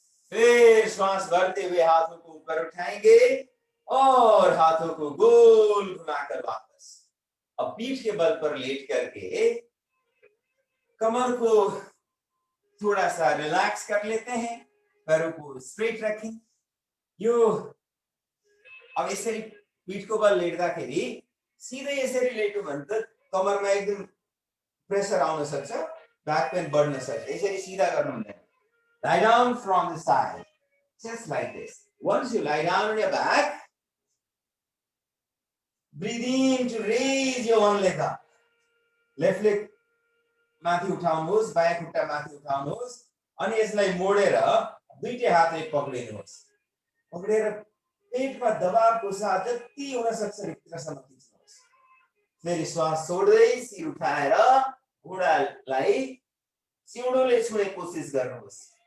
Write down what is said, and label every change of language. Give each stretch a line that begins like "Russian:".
Hindi: फिर श्वास भरते हुए हाथों को ऊपर उठाएंगे और हाथों को गोल घुमाकर वापस। अब पीठ के बल पर लेट करके कमर को थोड़ा सा रिलैक्स कर लेते हैं। पैरों को स्ट्रेट रखें।
Nepali: यो अब यसरी पीठको बल लेट्दाखेरि सिधै यसरी लेट्यो भने त कमरमा एकदम प्रेसर आउन सक्छ, ब्याक पेन बढ्न सक्छ। यसरी सिधा गर्नु हुँदैन।
English: Lie down from the side, just like this. Once you lie down on your back, breathe in to raise your one leg up. Left leg
Nepali: माथि उठाउनुहोस्, बायाँ खुट्टा माथि उठाउनुहोस् अनि यसलाई मोडेर दुईटै हातले पक्रिनुहोस्। पक्रेर पेटमा दबावको साथ जति हुन सक्छ भित्रसम्म खिच्नुहोस्। फेरि श्वास छोड्दै सिर उठाएर घुँडालाई सिउँडोले छुने कोसिस गर्नुहोस्।